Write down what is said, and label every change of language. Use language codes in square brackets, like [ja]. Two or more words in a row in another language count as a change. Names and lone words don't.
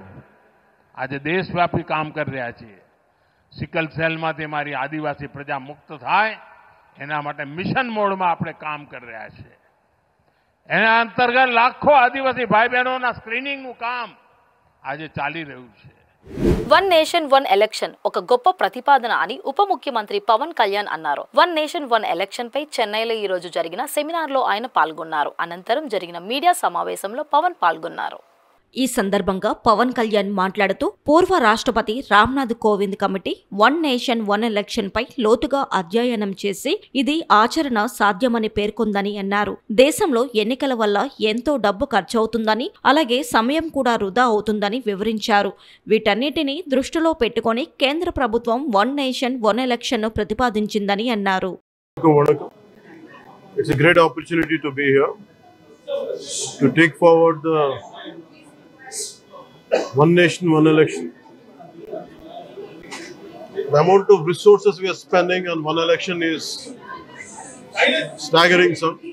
[gu] આજે દેશવ્યાપી કામ કરી રહ્યા છીએ. સિકલ સેલમાંથી મારી આદિવાસી પ્રજા મુક્ત થાય એના માટે મિશન મોડમાં આપણે કામ કરી રહ્યા છીએ. એના અંતર્ગત લાખો આદિવાસી ભાઈ બહેનોના સ્ક્રીનિંગનું કામ આજે ચાલી રહ્યું છે. [te] వన్ నేషన్ వన్ ఎలక్షన్ ఒక గొప్ప ప్రతిపాదన అని ఉప ముఖ్యమంత్రి పవన్ కళ్యాణ్ అన్నారు. వన్ నేషన్ వన్ ఎలక్షన్ పై చెన్నైలో ఈ రోజు జరిగిన సెమినార్ లో ఆయన పాల్గొన్నారు. అనంతరం జరిగిన మీడియా సమావేశంలో పవన్ పాల్గొన్నారు. ఈ సందర్భంగా పవన్ కళ్యాణ్ మాట్లాడుతూ పూర్వ రాష్ట్రపతి రామ్నాథ్ కోవింద్ కమిటీ వన్ నేషన్ వన్ ఎలక్షన్ పై లోతుగా అధ్యయనం చేసి ఇది ఆచరణ సాధ్యమని పేర్కొందని అన్నారు. దేశంలో ఎన్నికల వల్ల ఎంతో డబ్బు ఖర్చవుతుందని, అలాగే సమయం కూడా వృధా అవుతుందని వివరించారు. వీటన్నిటిని దృష్టిలో పెట్టుకుని కేంద్ర ప్రభుత్వం వన్ నేషన్ వన్ ఎలక్షన్ ను ప్రతిపాదించిందని అన్నారు. [en] It's a great opportunity to be here to take forward the one nation, one election. The amount of resources we are spending on one election is staggering, sir.